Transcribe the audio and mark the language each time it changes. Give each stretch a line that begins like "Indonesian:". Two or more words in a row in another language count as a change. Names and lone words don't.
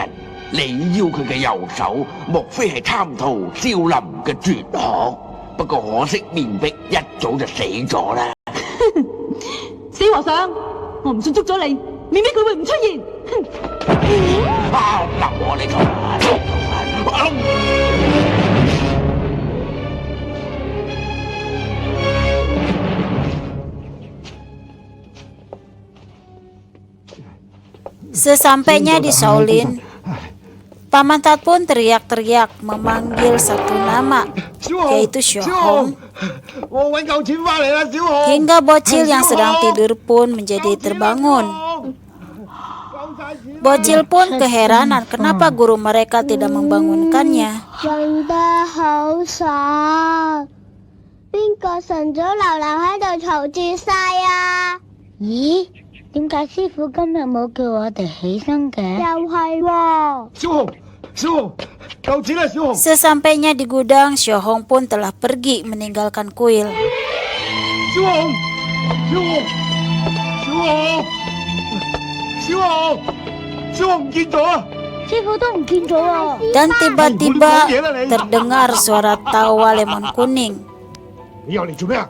Cantonese: 你要佢嘅右手，莫非係貪圖少林嘅絕學？不過可惜面壁一早就死咗啦。死和尚，我唔信捉咗你，面壁佢會唔出現。啊！嗱，我嚟講。
Indonesian: Sesampainya di Shaolin, Pamantat pun teriak-teriak memanggil satu nama, yaitu Xiaohong. Hingga bocil yang sedang tidur pun menjadi terbangun. Bocil pun keheranan kenapa guru mereka tidak membangunkannya.
Cantonese: 瞓得好爽，邊個晨早流流喺度嘈住晒啊？咦？點解師傅今日冇叫我哋起身嘅？又係喎。小紅，夠錢啦，小紅。
Indonesian: Sesampainya di gudang, Xiaohong pun telah pergi meninggalkan kuil.
Cantonese: 小紅唔見咗啊！師傅都唔見咗啊！
Indonesian: Dan tiba-tiba terdengar suara tawa lemon kuning
Cantonese: 你又嚟做咩啊？